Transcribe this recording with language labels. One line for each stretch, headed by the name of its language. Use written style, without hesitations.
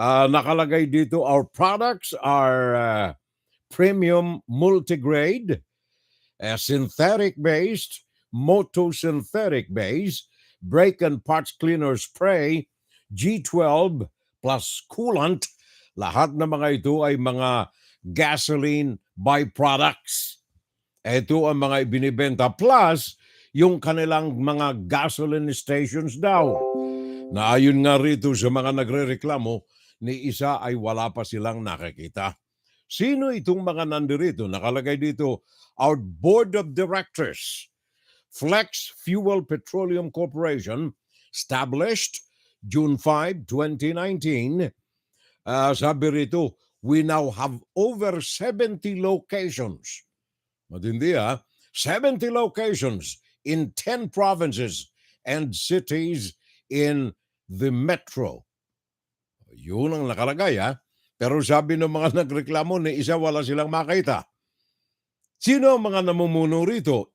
Filipino: Nakalagay dito,
English: our products are premium multigrade, synthetic-based, motosynthetic-based, brake and parts cleaner spray, G12 plus coolant,
Filipino: lahat ng mga ito ay mga gasoline byproducts. Ito ang mga ibinibenta plus yung kanilang mga gasoline stations daw. Na ayon nga rito sa mga nagrereklamo, ni isa ay wala pa silang nakikita. Sino itong mga nandirito? Nakalagay dito,
English: our Board of Directors, Flex Fuel Petroleum Corporation, established June 5, 2019,
Filipino: sabi rito,
English: we now have over 70 locations.
Filipino: Matindi
English: 70 locations in 10 provinces and cities in the metro.
Filipino: Yun ang nakalagay Pero sabi ng mga nagreklamo ni isa wala silang makita. Sino ang mga namumuno rito?